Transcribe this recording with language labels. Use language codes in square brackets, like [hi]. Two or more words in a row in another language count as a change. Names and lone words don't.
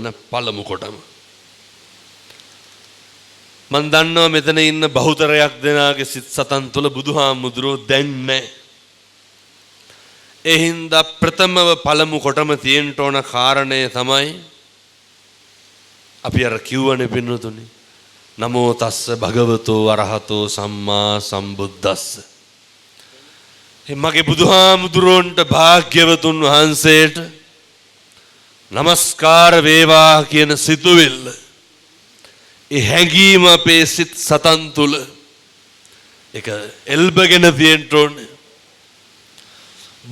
[si] පළමු කොටම මන් දන්නවා මෙතන ඉන්න බහුතරයක් දෙනාගේ සිත් සතන් තුළ බුදුහාමුදුරුවෝ දැන් නැහැ. ඒ හින්දා ප්‍රථමව පළමු කොටම තියෙන්න ඕන කාරණය තමයි අපි අර කිව්වනේ පින්නතුනි, [pi] නමෝ තස්ස භගවතෝ අරහතෝ සම්මා සම්බුද්දස්ස. [si] මගේ බුදුහාමුදුරුවන්ට භාග්‍යවතුන් වහන්සේට නමස්කාර වේවා කියන සිතුවිල්ල, ඒ හැඟීම අපේ සිත් සතන් තුළ ඒක එල්බගෙන තියෙන්න ඕනේ.